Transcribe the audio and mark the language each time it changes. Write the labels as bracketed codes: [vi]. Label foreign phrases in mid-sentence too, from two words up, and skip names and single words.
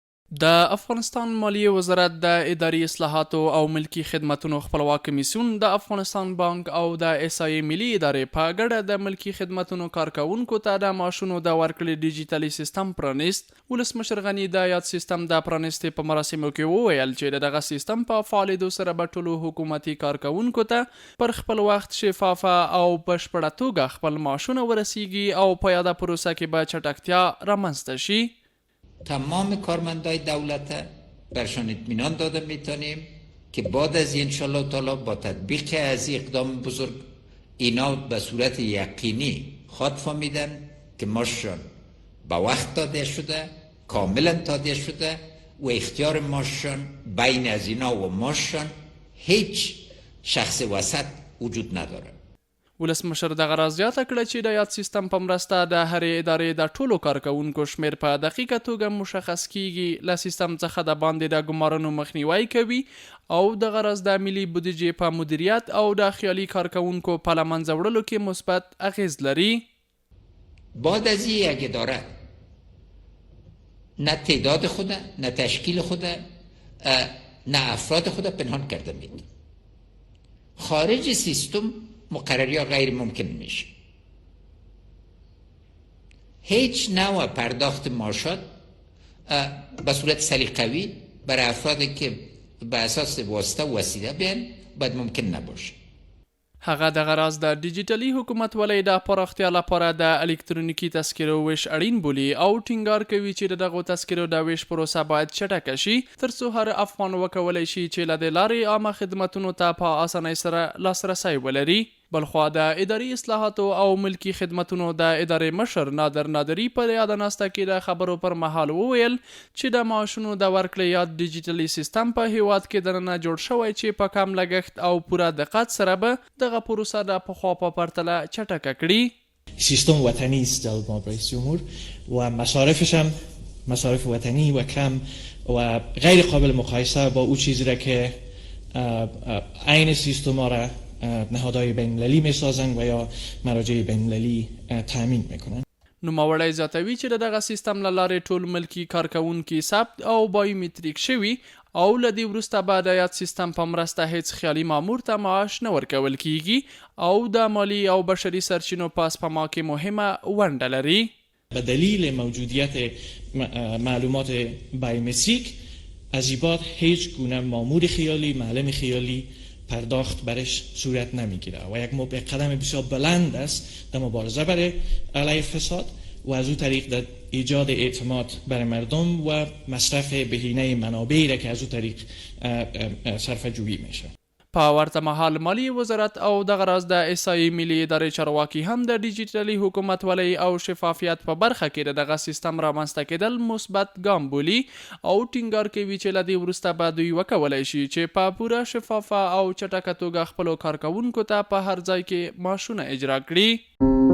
[ps] د افغانستان مالیې وزارت د اداري اصلاحاتو او ملکی خدماتو خپلواک کمیسیون د افغانستان بانک او د اس ای ملي ادارې په ګډه د ملکی خدماتو کارکونکو ته د معاشونو د ورکړې ډیجیټلي سیستم پرانیست. ولسمشر غنی د یاد سیستم د پرانیستې په مراسمو کې وویل چې دغه سیستم په فعالیدو سره به ټولو حکومتي کارکونکو ته پر خپل وخت شفافه او بشپړه توګه خپل معاشونه ورسیږي او په یاده پروسه کې به چټکتیا رامنځته شي. [fa] تمام کارمندای دولت برشان اطمینان داده میتونیم که بعد از انشالله تعالی با تطبیق از اقدام بزرگ اینا به صورت یقینی خود فهمیدن که ماشون به وقت داده شده، کاملا داده شده و اختیار ماشون بین از اینا و ماشون هیچ شخص وسط وجود نداره. [ps] ولسمشر دغه راز زیاته کړه چې د یاد سیستم په مرسته د هرې ادارې د ټولو کارکونکو شمیر په دقیقه توګه مشخص کیږي. له سیستم څخه د باندې د ګمارنو مخنیوی کوي او دغه راز د ملي بودیجې په مدیریت او د خیالي کارکونکو په له منځه وړلو کې مثبت اغیز لري. [fa] بعد از یک اداره نه تعداد خود، نه تشکیل خود، نه افراد خود پنهان کرده مید. خارج سیستم مقرری ها غیر ممکن میشه. هیچ نوع پرداخت معاشات به صورت سلیقه‌ای برای افرادی که به اساس واسطه و وسیله بیان باید ممکن نباشه. [ps] هغه دغه راز د ډیجیټلي حکومتولۍ د پراختیا لپاره د الکترونیکي تذکرو ویش اړین بولي او ټینګار کوي چې دغه تذکرو د ویش پروسه باید چټکه شي ترڅو هر افغان وکولای شي چې له دې لارې عامه خدماتو ته په اسانۍ سره لاسرسی ولري. بلخوا د اداري اصلاحاتو او ملکی خدماتو د ادارې مشر نادر نادری په یاد ناسته کې د خبرو پر مهال وویل چې د معاشونو د ورکړې یاد ډیجیټلي سیستم په هیواد کې دننه جوړ شوی چې په کم لګښت او پوره دقت سره به دغه پروسه د پخوا په پرتله چټکه کړي. [fa] سیستم وطنی است جناب رئیس جمهور و مصارفش هم مصارف وطنی و کم و غیر قابل مقایسه با او چیزی را که عین سیستم را نهادهای بین‌المللی می‌سازند و یا مراجع بین‌المللی تامین می‌کنند. [ps] نوموړی زیاتوي چې دغه سیستم له لارې ټول ملکی کارکونکي ثبت او بایومتریک شوي او له دې وروسته به د یاد سیستم په مرسته هیڅ خیالي مامور ته معاش نه ورکول کیږي او د مالی او بشري سرچینو په سپما کې مهمه ونډه لري. [fa] به دلیل موجودیت معلومات بایومتریک از این بعد هیچ گونه مامور خیالی، معلم خیالی پرداخت برش صورت نمیگیره و یک قدم بسیار بلند است در مبارزه برای علیه فساد و از او طریق در ایجاد اعتماد برای مردم و مصرف بهینه منابعی را که از او طریق صرفه جویی میشه. [ps] په ورته مهال مالی وزارت او دغه راز د اس ای ملي ادارې چارواکي هم د ډیجیټلي حکومتولۍ او شفافیت په برخه کې دغه سیستم رامنځته کېدل مثبت ګام بولي او ټینګار کوي چې له دې وروسته به دوی وکولای شي چې په پوره شفافه او چټکه توګه خپلو کارکونکو ته په هر ځای کې معاشونه اجرا کړي.